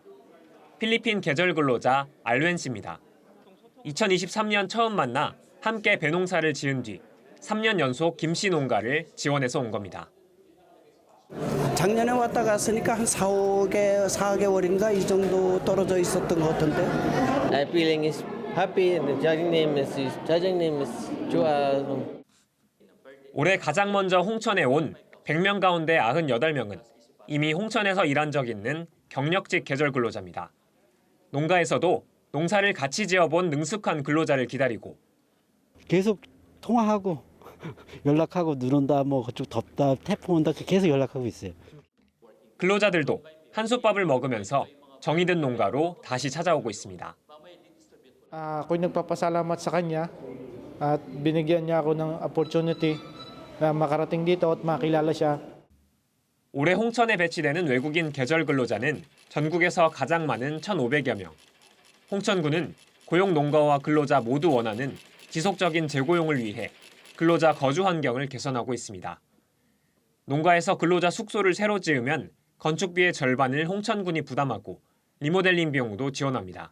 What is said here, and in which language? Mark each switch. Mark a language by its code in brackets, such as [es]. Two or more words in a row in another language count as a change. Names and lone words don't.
[ko] 필리핀 계절 근로자 알웬 씨입니다. 2023년 처음 만나 함께 배농사를 지은 뒤 3년 연속 김씨 농가를 지원해서 온 겁니다. 작년에 왔다 갔으니까 한 4개월인가 이 정도 떨어져 있었던 것 같은데. [en] I'm feeling is happy and the judging name is 좋아. [ko] 올해 가장 먼저 홍천에 온 100명 가운데 98명은 이미 홍천에서 일한 적 있는 경력직 계절 근로자입니다. 농가에서도 농사를 같이 지어본 능숙한 근로자를 기다리고 계속 통화하고 연락하고 눈 온다, 뭐 그쪽 덥다, 태풍 온다 계속 연락하고 있어요. 근로자들도 한솥밥을 먹으면서 정이 든 농가로 다시 찾아오고 있습니다. [tl] Ako'y nagpapasalamat sa kanya at binigyan niya ako ng opportunity na makarating dito at makilala siya. [ko] 올해 홍천에 배치되는 외국인 계절 근로자는 전국에서 가장 많은 1,500여 명. 홍천군은 고용 농가와 근로자 모두 원하는 지속적인 재고용을 위해 근로자 거주 환경을 개선하고 있습니다. 농가에서 근로자 숙소를 새로 지으면 건축비의 절반을 홍천군이 부담하고 리모델링 비용도 지원합니다.